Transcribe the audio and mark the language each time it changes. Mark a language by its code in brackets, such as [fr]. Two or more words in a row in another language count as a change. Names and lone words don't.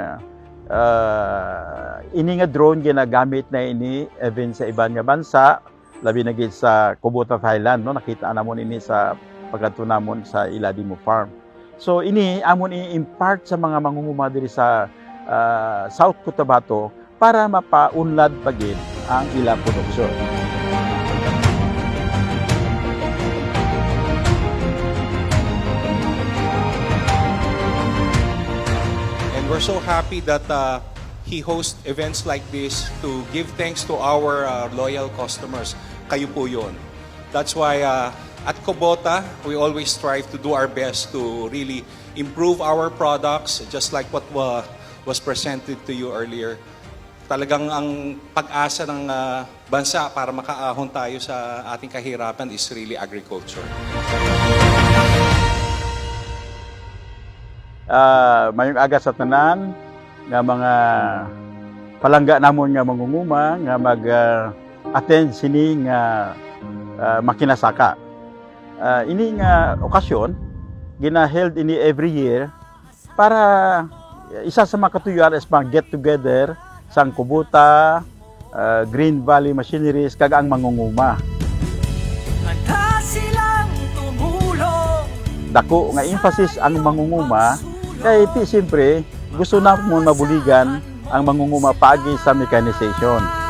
[hil] ini nga drone ginagamit na ini even sa iban nga bansa, labi na gid sa Kubota, Thailand, no. Nakita namon ini sa pagkanto namon sa Iladimo Farm. So ini amon i-impart sa mga mangunguma diri sa South Cotabato para mapaunlad pagid ang ilang produksyon. [en] We're so happy that he hosts events like this to give thanks to our loyal customers. [tl] Kayo po yun. [en] That's why at Kubota, we always strive to do our best to really improve our products, just like what was presented to you earlier. [tl] Talagang ang pag-asa ng bansa para makaahon tayo sa ating kahirapan [en] is really agriculture. [hil] Mayong aga sa tanan nga mga palangga namon nga mangunguma nga mag-attend sini nga makinasaka. Ini nga okasyon gina-held ini [en] every year [hil] para isa sa mga katuyuan is mag- [en] get together [hil] sang Kubota, Green Valley Machineries kag ang mangunguma. Dako nga emphasis ang mangunguma kay ti siyempre gusto na mo mabuligan ang mangunguma paagi sa mechanization.